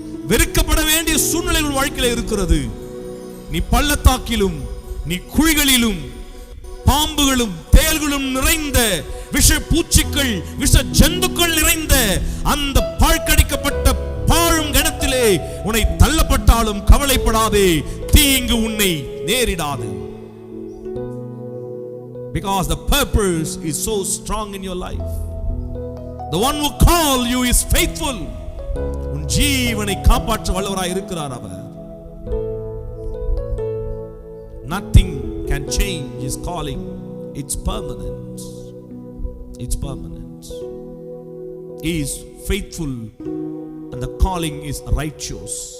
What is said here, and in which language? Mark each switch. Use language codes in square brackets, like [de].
[ta] வெறுக்கப்பட வேண்டிய சூழ்நிலை உன் வாழ்க்கையில் இருக்கிறது. நீ பள்ளத்தாக்கிலும் நீ குழிகளிலும் பாம்புகளும் தேள்களும் நிறைந்த விஷ பூச்சிகள் விஷ ஜந்துக்கள் நிறைந்த அந்த பாழ்கடிக்கப்பட்ட பாழும் கிணத்திலே உன்னை தள்ளப்பட்டாலும் கவலைப்படாதே, தீங்கு உன்னை நேரிடாது. [en] Because the purpose is so strong in your life. The one who called you is faithful. [ta] உன் ஜீவனை காப்பாற்ற வல்லவராய் இருக்கிறார் அவர். [en] Nothing can change his calling. It's permanent. It's permanent. He is faithful and the calling is righteous.